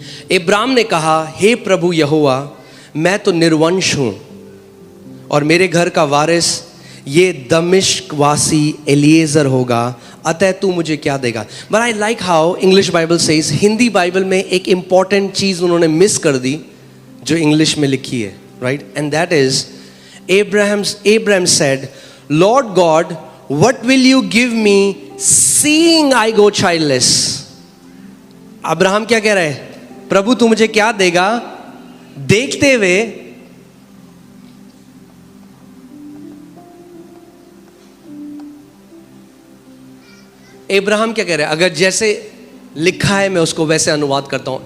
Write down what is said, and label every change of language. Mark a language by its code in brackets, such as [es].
[hi] इब्राहिम ने कहा हे प्रभु यहोवा, मैं तो निर्वंश हूं और मेरे घर का वारिस ये दमिश्क वासी एलिएजर होगा, अतः तू मुझे क्या देगा। [en] but I like how English Bible says, [hi] Hindi Bible में एक इंपॉर्टेंट चीज उन्होंने मिस कर दी जो इंग्लिश में लिखी है, right? [en] And that is Abraham said, Lord God, what will you give me seeing I go childless? [hi] Abraham क्या कह रहा है? प्रभु तू मुझे क्या देगा देखते हुए इब्राहिम क्या कह रहा है? अगर जैसे लिखा है मैं उसको वैसे अनुवाद करता हूं.